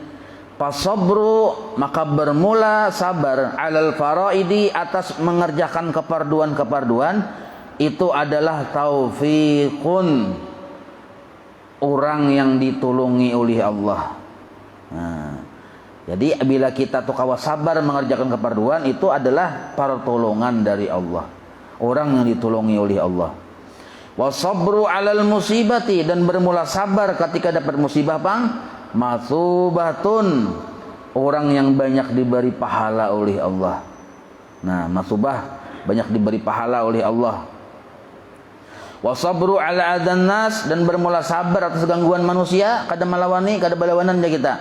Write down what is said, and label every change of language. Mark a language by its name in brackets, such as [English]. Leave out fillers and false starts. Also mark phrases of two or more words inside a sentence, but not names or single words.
[Indonesian] Fasabru, maka bermula sabar [Arabic] على الفرائض, [Indonesian] atas mengerjakan keperduan-keperduan, itu adalah taufiqun, orang yang ditolongi oleh Allah. [Banjar] Nah, jadi bila kita tuh kawa sabar mengerjakan keperduan, itu adalah pertolongan dari Allah, orang yang ditolongi oleh Allah. [Arabic] والصبر على المصيبة, [Indonesian] dan bermula sabar ketika dapat musibah pang masubatun, orang yang banyak diberi pahala oleh Allah. Nah, masubah banyak diberi pahala oleh Allah. [Arabic] والصبر على أذى الناس, [Indonesian] dan bermula sabar atas gangguan manusia, [Banjar] kada melawani, kada balawanan aja kita.